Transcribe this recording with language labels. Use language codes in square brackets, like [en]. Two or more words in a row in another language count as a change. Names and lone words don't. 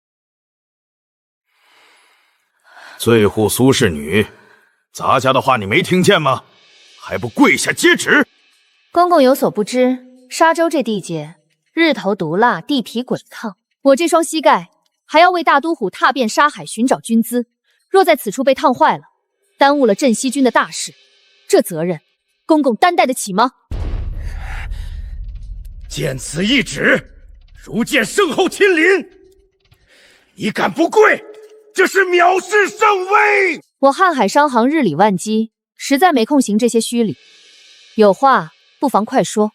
[zh] 罪护苏氏女，咱家的话你没听见吗？还不跪下接旨！公公有所不知，沙洲这地界日头毒辣，地皮滚烫，我这双膝蓋还要为大都护踏遍沙海寻找军资，若在此处被烫壞了，耽誤了镇西軍的大事，這責任公公擔待得起嗎？見此懿旨，如見聖後親臨，你敢不跪，這是藐視聖威！我瀚海商行日理萬機，實在沒空行這些虛禮，有話不妨快說。